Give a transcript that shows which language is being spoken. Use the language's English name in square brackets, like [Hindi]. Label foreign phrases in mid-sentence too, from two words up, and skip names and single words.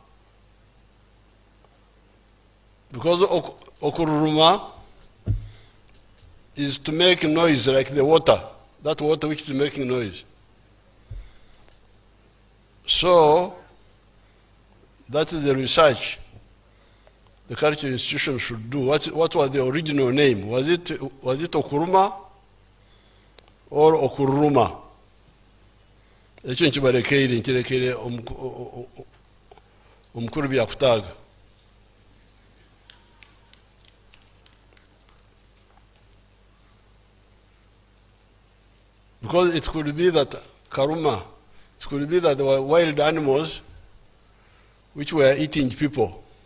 [English] Because Okuruma is to make noise like the water, that water which is making noise. So that is the research the culture institution should do. What was the original name? Was it Okuruma or Okuruma? [Nyankole] Ekyo nkibarekeire nkirekere omukuru byakutaga. [English] Because it could be that Karuma, it could be that there were wild animals which were eating people.